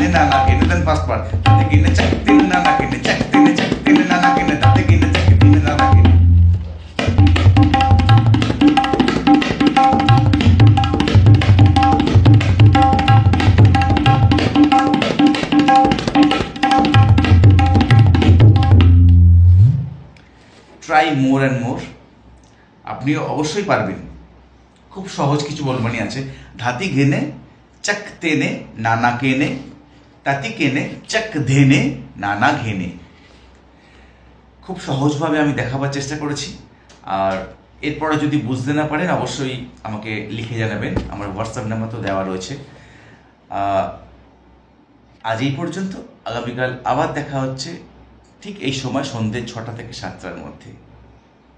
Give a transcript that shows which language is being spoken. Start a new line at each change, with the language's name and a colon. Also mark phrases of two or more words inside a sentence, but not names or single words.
English: नाना घेने then fast part tate घेने चक दिन नाना घेने चक दिन नाना घेने tate घेने चक दिन नाना घेने। Try more and more.
Bangla: আপনিও অবশ্যই পারবেন। খুব সহজ কিছু বলবানি আছে ধাতি ঘেনে চক তেনে নানা কেনে তাতি কেনে চক ধেনে নানা ঘেনে। খুব সহজভাবে আমি দেখাবার চেষ্টা করেছি। আর এরপরে যদি বুঝতে না পারেন অবশ্যই আমাকে লিখে জানাবেন, আমার হোয়াটসঅ্যাপ নাম্বার তো দেওয়া রয়েছে। আজ এই পর্যন্ত, আগামীকাল আবার দেখা হচ্ছে ঠিক এই সময় সন্ধ্যে 6টা থেকে 7টার মধ্যে।